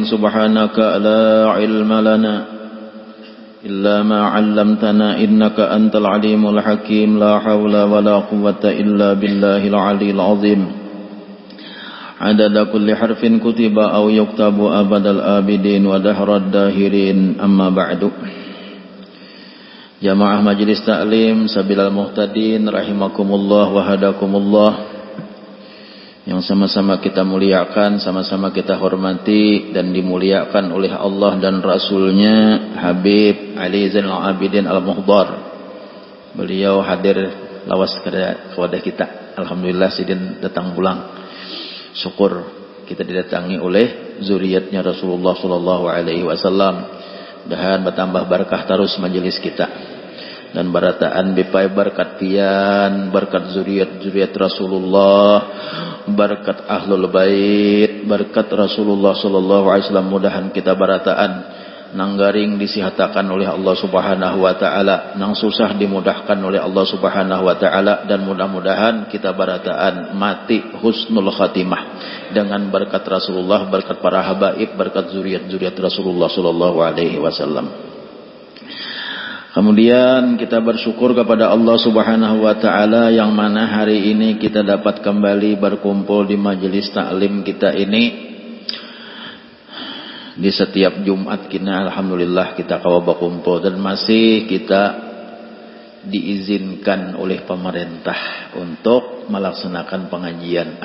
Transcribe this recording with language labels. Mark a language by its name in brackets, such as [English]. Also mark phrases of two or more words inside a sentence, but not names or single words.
[Arabic] سبحانك لا علم لنا إلا ما علمتنا إنك أنت العليم الحكيم. لا حول ولا قوة إلا بالله العلي العظيم. عدد كل حرف كتب أو يكتب أبد الآبدين ودهر الداهرين. أما بعد. [Indonesian] Jamaah Majelis Ta'lim Sabilal Muhtadin [Arabic] rahimakumullah wa hadakumullah, [Indonesian] yang sama-sama kita muliakan, sama-sama kita hormati dan dimuliakan oleh Allah dan Rasulnya Habib Ali Zainal Abidin Al-Muhdar. Beliau hadir lawas kepada kita. [Banjar] Alhamdulillah sidin datang pulang. [Indonesian] Syukur kita didatangi oleh zuriatnya Rasulullah [Arabic] sallallahu alaihi wasallam. [Banjar] Mudahan bertambah berkah terus majelis kita. Dan barataan bipai berkat pian, berkat zuriat Rasulullah, berkat ahlul bait, berkat Rasulullah [Arabic] sallallahu alaihi wasallam. [Banjar] Mudahan kita barataan nanggaring disihatakan oleh Allah [Arabic] Subhanahu wa taala, [Banjar] nang susah dimudahkan oleh Allah [Arabic] Subhanahu wa taala, [Banjar] dan mudah-mudahan kita barataan mati [Arabic] husnul khatimah [Banjar] dengan berkat Rasulullah, berkat para habaib, berkat zuriat Rasulullah [Arabic] sallallahu alaihi wasallam. [Indonesian] Kemudian kita bersyukur kepada Allah [Arabic] Subhanahu wa taala [Indonesian] yang mana hari ini kita dapat kembali berkumpul di majelis taklim kita ini. Di setiap Jumat kita alhamdulillah kita kawa berkumpul dan masih kita diizinkan oleh pemerintah untuk melaksanakan pengajian.